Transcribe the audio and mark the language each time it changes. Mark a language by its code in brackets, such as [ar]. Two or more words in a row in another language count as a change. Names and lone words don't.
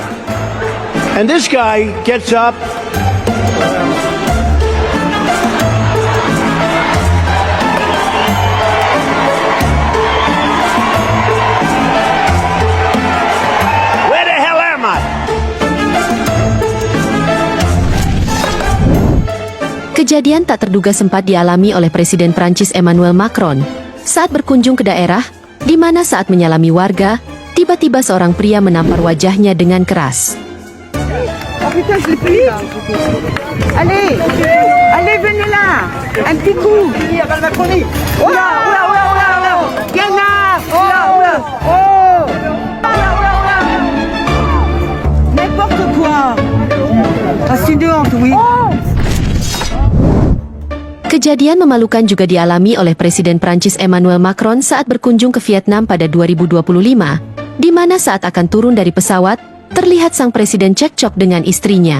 [en] And this guy gets up. Where the hell am I? [id] Kejadian tak terduga sempat dialami oleh Presiden Prancis Emmanuel Macron saat berkunjung ke daerah, di mana saat menyalami warga, tiba-tiba seorang pria menampar wajahnya dengan keras. [fr] Allez, allez, venez là, un petit coup. Oula, oula, oula, oula, Gana, oula, oula, oh, n'importe quoi. Incident, oui. [id] Kejadian memalukan juga dialami oleh Presiden Prancis Emmanuel Macron saat berkunjung ke Vietnam pada 2025, di mana saat akan turun dari pesawat, terlihat sang presiden cekcok dengan istrinya.